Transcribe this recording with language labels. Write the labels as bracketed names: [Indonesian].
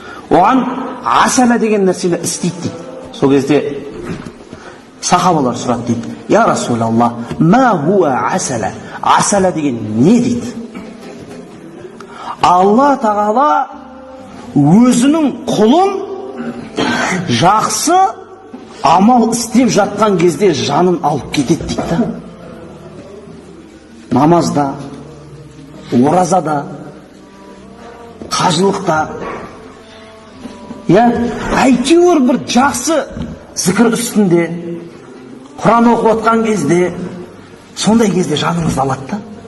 [Kazakh] Оған асала деген нәрсені істейді дейді. Сол кезде сахабалар сұрады дейді. [Arabic] Я Расулалла, ма хуа асала? [Kazakh] Асала деген не дейді? Алла тағала өзінің құлын жақсы амал істеп жатқан кезде жанын алып кетеді дейді да. Намазда, оразада, қажылықта, әйтеуір бір жақсы зікір үстінде, Құран оқып отқан кезде, сондай кезде жаныңызды алады да.